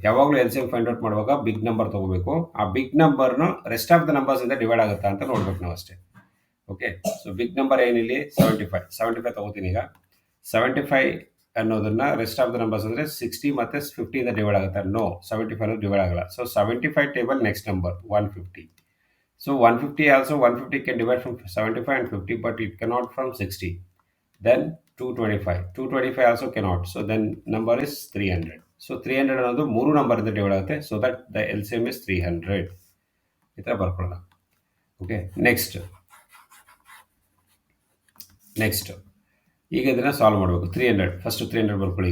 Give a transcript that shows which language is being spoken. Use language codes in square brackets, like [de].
[kn] ಯಾವಾಗಲೂ L C M find out ಮಾಡುವಾಗ big number ತೊಗೋಬೇಕು. ಆ big ನಂಬರ್ನು [en] rest of the ನಂಬರ್ಸಿಂದ [kn] divide ಆಗುತ್ತಾ ಅಂತ ನೋಡ್ಬೇಕು ನಾವು ಅಷ್ಟೇ. Okay, so big number ಏನಿಲ್ಲಿ 75 ತೊಗೋತೀನಿ. ಈಗ 75 ಅನ್ನೋದನ್ನ [en] rest of the numbers [kn] ಅಂದರೆ 60 ಮತ್ತು 50ಇಂದ ಡಿವೈಡ್ ಆಗುತ್ತೆ. ನೋ, 75 ಡಿವೈಡ್ ಆಗಲ್ಲ. So 75 table next number 150. [en] So 150 also, 150 can divide from 75 and 50, but it cannot from 60. Then 225. 225 also cannot. So then number is 300. [kn] So 300 ಅನ್ನೋದು 3 number ಇಂದ divide ಆಗುತ್ತೆ. [en] So that the LCM is 300. [kn] ಈ ಥರ ಬರ್ಕೊಳ್ಳೋಣ. Okay, next ಈಗ ಇದನ್ನು solve ಮಾಡಬೇಕು. 300 first 300 ಬರ್ಕೊಳ್ಳಿ.